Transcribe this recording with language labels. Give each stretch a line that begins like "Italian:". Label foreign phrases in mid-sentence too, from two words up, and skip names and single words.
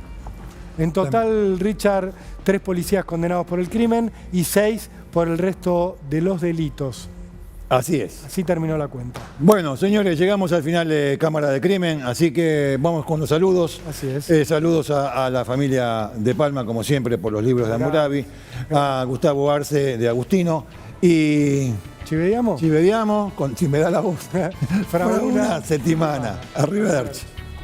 Spanish: En total, Richard, 3 policías condenados por el crimen y 6 por el resto de los delitos. Así es. Así terminó la cuenta. Bueno, señores, llegamos al final de Cámara de Crimen, así que vamos con los saludos. Así es. Saludos a la familia de Palma, como siempre, por los libros de Hammurabi, a Gustavo Arce de Agustino y...
Italian: ¿Ci vediamo? Ci vediamo,
Spanish: si me da la voz.
Italian: Fra una settimana. Arrivederci.